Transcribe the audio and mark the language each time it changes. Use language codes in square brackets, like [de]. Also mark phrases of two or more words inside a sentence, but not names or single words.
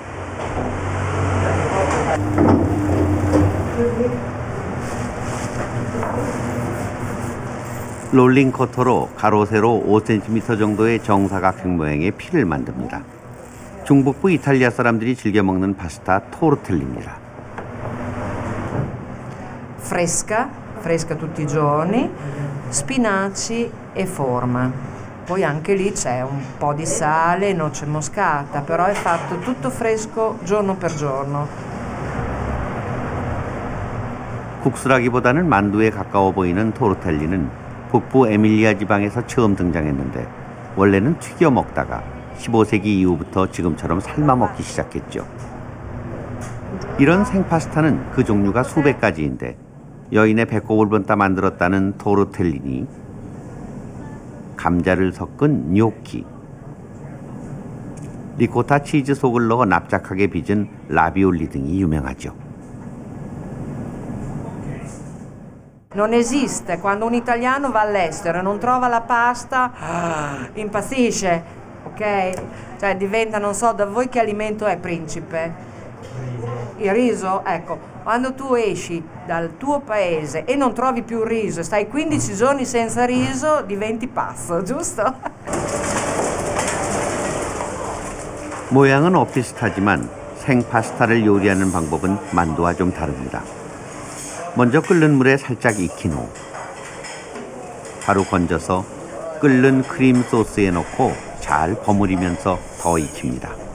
[ko] 롤링 커터로 가로 세로 5cm 정도의 정사각형 모양의 피를 만듭니다. 중북부 이탈리아 사람들이 즐겨 먹는 파스타 토르텔리입니다. [it] fresca tutti i giorni, spinaci e forma. Poi anche lì c'è un po' di sale e noce moscata, però è fatto tutto fresco giorno per giorno. [ko] 국수라기보다는 만두에 가까워 보이는 토르텔리는 북부 에밀리아 지방에서 처음 등장했는데 원래는 튀겨 먹다가 15세기 이후부터 지금처럼 삶아 먹기 시작했죠. 이런 생파스타는 그 종류가 수백 가지인데 여인의 배꼽을 본따 만들었다는 토르텔리니, 감자를 섞은 뇨키, 리코타 치즈 속을 넣어 납작하게 빚은 라비올리 등이 유명하죠. [it] Non esiste, quando un italiano va all'estero e non trova la pasta, impazzisce, ok? Cioè diventa, non so da voi che alimento è, principe? Il riso? Ecco, quando tu esci dal tuo paese e non trovi più il riso e stai 15 giorni senza riso, diventi pazzo, giusto? [ko] 모양은 엇비슷하지만 생파스타를 요리하는 방법은 만두와 좀 다릅니다. 먼저 끓는 물에 살짝 익힌 후 바로 건져서 끓는 크림 소스에 넣고 잘 버무리면서 더 익힙니다.